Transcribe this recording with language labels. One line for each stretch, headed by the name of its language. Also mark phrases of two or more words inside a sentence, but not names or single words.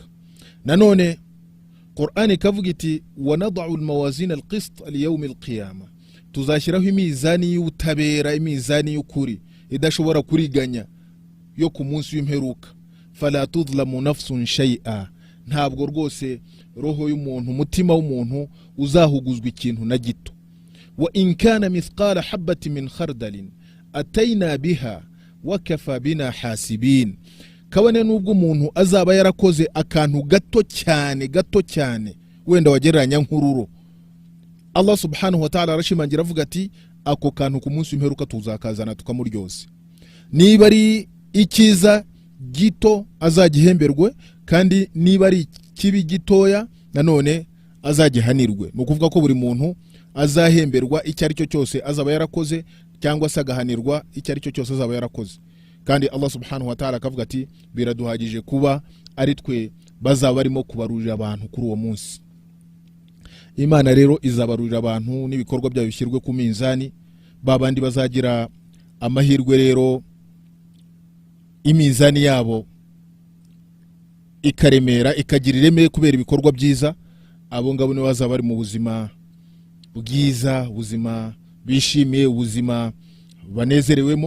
Kinyarwanda: Nanone Qur'an ikavuga iti
Arabic: ونضع الموازين القسط ليوم القيامة,
Kinyarwanda: tuzashyiraho imizani y'ubutabera, imizani y'ukuri idashobora kuriganya yo ku munsi w'imperuka.
Arabic: فلا تظلم نفس شيئا,
Kinyarwanda: ntabwo rwose roho y'umuntu, umutima w'umuntu uzahuguzwa ikintu na gito.
Arabic: وإن كان مثقال حبة من خردل أتينا بها وكفى بنا حاسبين,
Kinyarwanda: kabone nubwo umuntu azaba yarakoze akantu gato cyane wenda wagereranya nk'ururo, Allah
Arabic: سبحانه وتعالى
Kinyarwanda: arashimangira avuga ati ako kantu ku munsi w'imperuka tuzakazana tukamuryoze. Niba ari ikiza gito azagihemberwe, kandi niba ari kibi gitoya nanone azagihanirwe. Ni ukuvuga ko buri muntu azahemberwa icyo ari cyo cyose azaba yarakoze, cyangwa se agahanirwa icyo ari cyo cyose azaba yarakoze. Kandi Allah
Arabic: سبحانه وتعالى
Kinyarwanda: akavuga ati biraduhagije kuba ari twe bazaba barimo kubarurira abantu kuri uwo munsi. Imana rero izabarurira abantu n'ibikorwa byabo bishyirwe ku minzani, babandi bazagira amahirwe rero iminzani yabo ikaremera, ikagira ireme kubera ibikorwa byiza, abo ngabo ni bazaba bari mu buzima bwiza, ubuzima bishimiye, ubuzima banezerewemo.